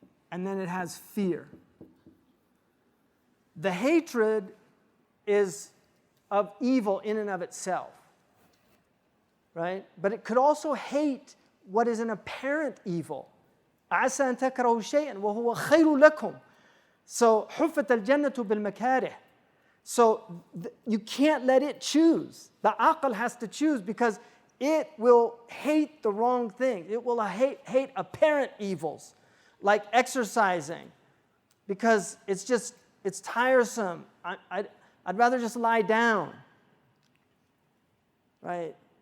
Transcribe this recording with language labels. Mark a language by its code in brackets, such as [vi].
[en] And then it has fear. The hatred is of evil in and of itself, right? But it could also hate what is an apparent evil. [ar] عسى أن تكرهوا شيئا وهو خير لكم. So حفت الجنة بالمكاره. [en] So you can't let it choose. The aql has to choose because it will hate the wrong thing. It will hate apparent evils, like exercising, because it's tiresome. I'd rather just lie down, right?